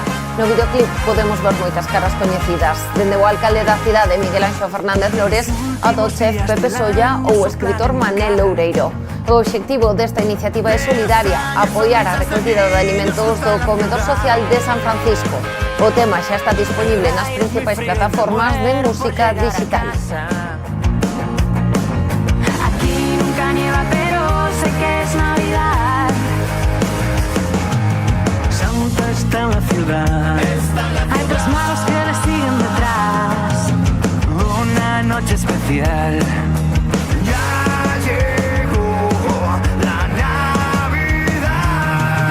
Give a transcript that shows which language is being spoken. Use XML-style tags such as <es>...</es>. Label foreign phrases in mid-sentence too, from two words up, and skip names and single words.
<gl>No videoclip podemos ver moitas caras coñecidas, dende o alcalde da cidade Miguel Anxo Fernández Lores ata o chef Pepe Solla ou o escritor Manel Loureiro. O obxectivo desta iniciativa é solidaria, apoiar a recollida de alimentos do comedor social de San Francisco. O tema xa está disponible nas principais plataformas de música digital.</gl> <es>Aquí nunca nieva, pero sé que es Navidad. Santa está en la ciudad. Hay tres magos que le siguen detrás. Una noche especial. Ya llegó la Navidad.</es>